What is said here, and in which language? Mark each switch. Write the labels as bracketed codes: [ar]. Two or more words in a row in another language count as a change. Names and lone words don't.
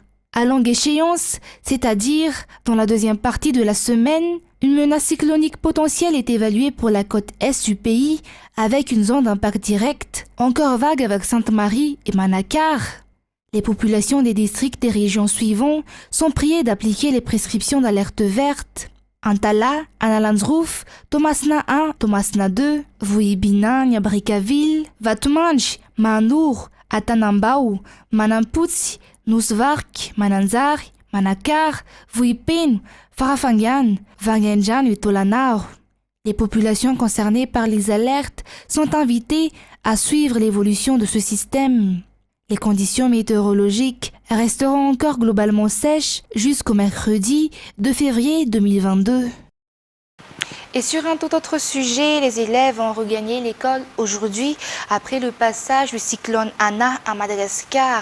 [fr] À longue échéance, c'est-à-dire dans la deuxième partie de la semaine, une menace cyclonique potentielle est évaluée pour la côte est du pays avec une zone d'impact direct, encore vague avec Sainte-Marie et Manakar. Les populations des districts des régions suivantes sont priées d'appliquer les prescriptions d'alerte verte. Antala, Analanzrouf, Thomasna 1, Thomasna 2, Vuibina, Nyabrikaville, Vatmanj, Manour, Atanambao, Manamputsi, Nusvark, Mananzar, Manakar, Vuipen, Farafangan, Vangenjan et Tolanao. Les populations concernées par les alertes sont invitées à suivre l'évolution de ce système. Les conditions météorologiques resteront encore globalement sèches jusqu'au mercredi 2 février 2022. Et sur un tout autre sujet, les élèves ont regagné l'école aujourd'hui après le passage du cyclone Anna à Madagascar.